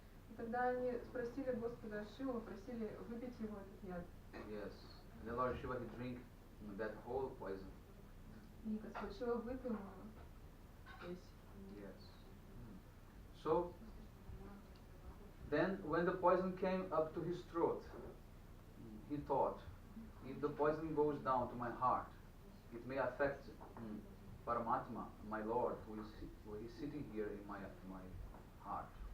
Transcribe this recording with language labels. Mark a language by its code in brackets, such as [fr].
[ru] И тогда они спросили Господа Шиву, просили выпить его этот яд. [en] Yes. And then Lord Shiva he drink that whole poison. [ru] И Господь Шива выпил его весь. [en] Yes. So then when the poison came up to his throat, he thought, if the poison goes down to my heart, it may affect Paramatma, my Lord, who is sitting here in my heart.